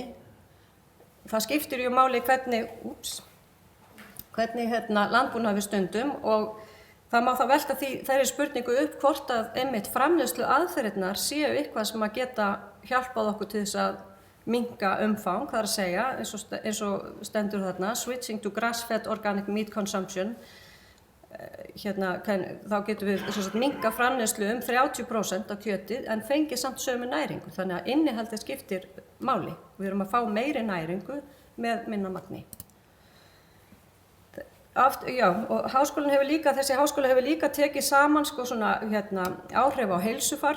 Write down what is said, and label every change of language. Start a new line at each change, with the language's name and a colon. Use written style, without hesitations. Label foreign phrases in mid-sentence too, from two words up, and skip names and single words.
Icelandic: Það skiptir ju máli hvernig landbúnaður við stundum og það má þá velta þeirri spurningu upp hvort að einmitt framleiðslu aðferðirnar séu eitthvað sem að geta hjálpað okkur til þess að minnka umfang, það er að segja, eins og stendur þarna,
English: switching to grass-fed organic meat consumption.
Icelandic: Þá getum við minnka framleiðslu 30% af kjöti en fengið samt sömu næringu, þannig að innihaldið skiptir máli. Við erum að fá meiri næringu með minna magni. Og þessi háskóli hefur líka tekið saman áhrif á heilsufar.